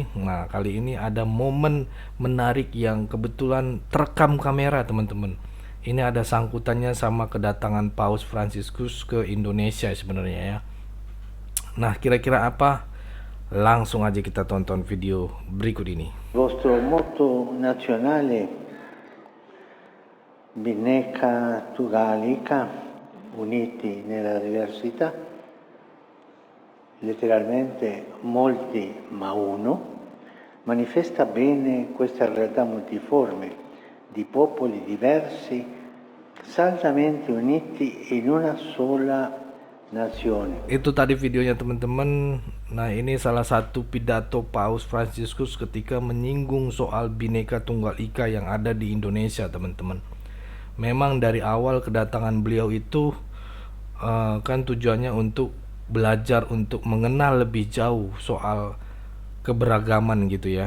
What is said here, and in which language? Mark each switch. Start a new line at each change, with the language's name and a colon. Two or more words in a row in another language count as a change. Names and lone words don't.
Indonesian: Nah kali ini ada momen menarik yang kebetulan terekam kamera teman-teman. Ini ada sangkutannya sama kedatangan Paus Fransiskus ke Indonesia sebenarnya ya. Nah kira-kira apa? Langsung aja kita tonton video berikut ini.
Italian: Vostro motto nazionale Bhinneka Tunggal Ika, uniti nella diversità, letteralmente molti ma uno, manifesta bene questa realtà multiforme di popoli diversi saldamente uniti in una sola nazione.
Indonesian: Itu tadi videonya teman-teman. Nah ini salah satu pidato Paus Fransiskus ketika menyinggung soal Bhinneka Tunggal Ika yang ada di Indonesia teman-teman. Memang dari awal kedatangan beliau itu kan tujuannya untuk belajar untuk mengenal lebih jauh soal keberagaman gitu ya.